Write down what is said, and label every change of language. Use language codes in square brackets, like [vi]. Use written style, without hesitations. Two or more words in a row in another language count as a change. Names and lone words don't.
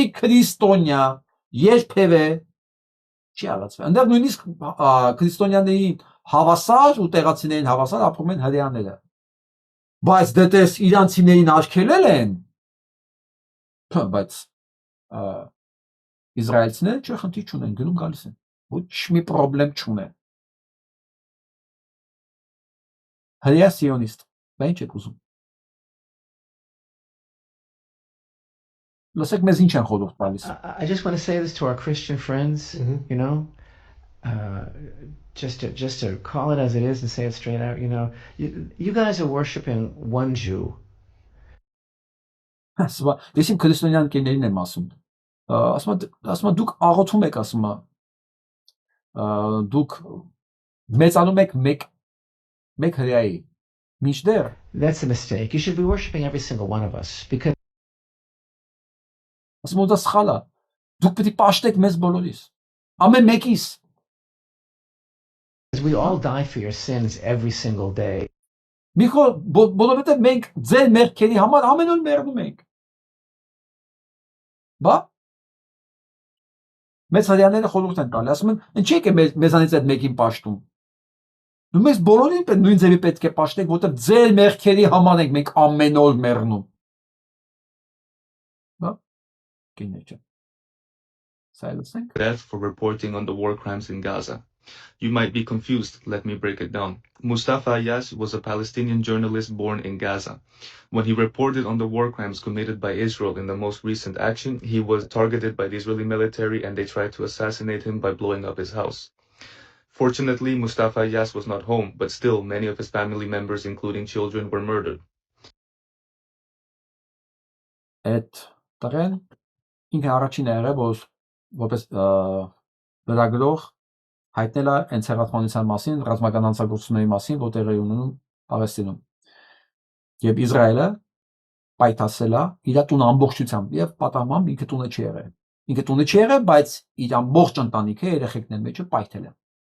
[hy] քրիստոնյա երբևէ չի հալածվել։ Այնտեղ նույնիսկ քրիստոնյաների հավասար ու տեղացիներին հավասար ապրում են հրեաները։ Բայց դետես իրանցիներին արգելել են, բայց իսրայելցիները չէ խնդիր չունեն, գնում գալիս են, ոչ մի պրոբլեմ չունեն։ Հրեա սիոնիստ, բա ինչ եք ուզում։ Լսեք մեզ ինչ են խորհուրդ տալիս։ [en] I just want to say this to our Christian friends, you know, just to call it as it is and say it straight out, you know, you guys are worshiping one Jew. [hy] Ես իմ քրիստոնյան կերներին եմ ասում։ Ասում դուք աղոթում եք, ասում դուք մեծանում եք մեկ հրեայի։ Մինչդեռ [en] That's a mistake. You should be worshiping every single one of us because [hy] ասում դա սխալ է։ Դուք պետք է պաշտեք մեզ բոլորիս։ Ամեն մեկիս։ [en] we all die for your sins every single day. [hy] Միքո բոլորովին մենք ձեր մեղքերի համար ամեն օր մեռնում ենք։ Բա մեծ հրեաները խորհուրդ են տալի, ասում են, ինչի՞ եք մեզանից այդ մեկին պաշտում։ Դու մեզ բոլորին նույն ձևի պետք է պաշտեք, որտեղ ձեր մեղքերի համար ենք մենք ամեն օր մեռնում։ Բա կինեջը։ [en] Death for reporting on the war crimes in Gaza. You might be confused, let me break it down. Mustafa Ayyas was a Palestinian journalist born in Gaza. When he reported on the war crimes committed by Israel in the most recent action, he was targeted by the Israeli military and they tried to assassinate him by blowing up his house. Fortunately, Mustafa Ayyas was not home, but still many of his family members, including children, were murdered. [hy] Այդ տղեն ինքը առաջինը եղել, որ որպես լրագրող հայտնել է հենց հեղափոխության մասին, ռազմական հանցագործությունների մասին, որ տեղի ունենում Պաղեստինում։ Եվ Իսրայելը պայթացել է իր տունը ամբողջությամբ եւ պատահմամբ ինքը տունը չի եղել։ Ինքը տունը չի եղել, բայց իր ամբողջ ընտանիքը երեխեքների մեջը պայթել է։